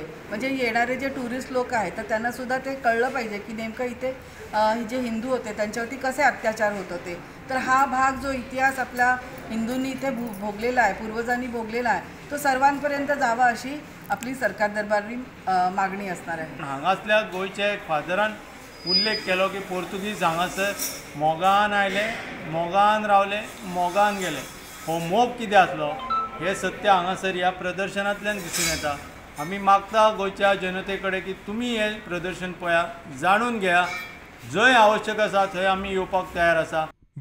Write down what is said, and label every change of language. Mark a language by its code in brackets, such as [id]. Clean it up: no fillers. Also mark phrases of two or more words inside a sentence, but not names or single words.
[mr] म्हणजे येणारे जे टुरिस्ट लोक आहेत तर त्यांनासुद्धा ते कळलं पाहिजे की नेमकं इथे जे हिंदू होते त्यांच्यावरती कसे अत्याचार होत होते। तर हा भाग जो इतिहास आपल्या हिंदूंनी इथे भोगलेला आहे, पूर्वजांनी भोगलेला आहे, तो सर्वांपर्यंत जावा अशी आपली सरकार दरबारी मागणी असणार आहे। [kok] हांगासल्या गोयच्या एक फादरान उल्लेख केलो की पोर्तुगीज हांगासर मोगान आयले, मोगान रावले, मोगान गेले। हो मोग कितें आसलो हे सत्य हांगासर ह्या प्रदर्शनांतल्यान दिसून येता। आमी मागता गोंयच्या जनते कडेन की तुमी हे प्रदर्शन पळया, जाणून घेया, जंय आवश्यक आसा थंय आमी येवपाक तयार आसा।